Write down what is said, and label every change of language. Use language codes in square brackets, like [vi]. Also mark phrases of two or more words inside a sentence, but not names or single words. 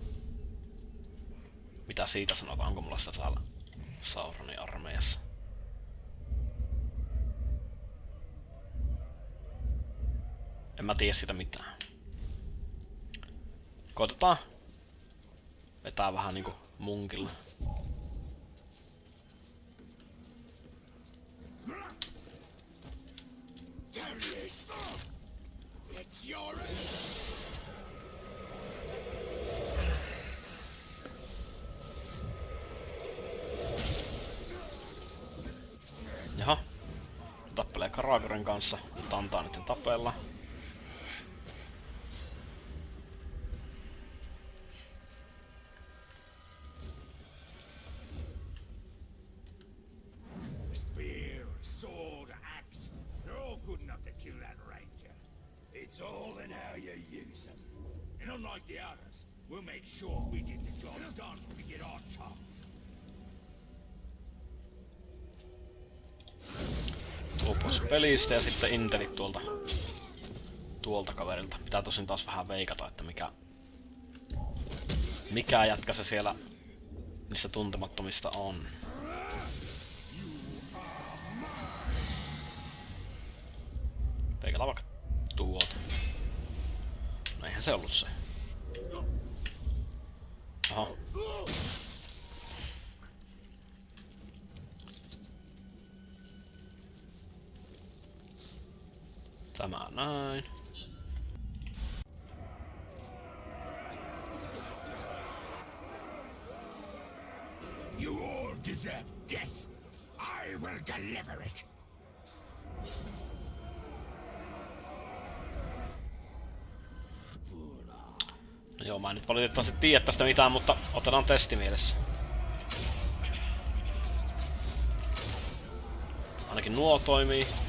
[fi] Mitä siitä sanotaan? Onko mulla sitä täällä Sauronin armeijassa? En mä tiedä siitä mitään. Koitetaan vetää vähän niinku munkilla. [en] There he is. It's your... [fi] Jaha. Tappelee Karagoren kanssa. Mutta antaa nyt tapella. [en] Spear, sword, axe. They're all good enough to kill that ranger. It's all in how you use them. And unlike the others, we'll make sure we get the job done when we get our top. [fi] Tuo pois pelistä ja sitten intelit tuolta kaverilta. Pitää tosin taas vähän veikata, että mikä jätkä se siellä niistä tuntemattomista on. Veikataan vaikka tuolta. Eihän se ollut se. Oho. Tämä näin. [en] You all deserve death. I will deliver it. [fi] No joo, mä en nyt valitettavasti tiedä tästä mitään, mutta otetaan testi mielessä. Ainakin nuo toimii.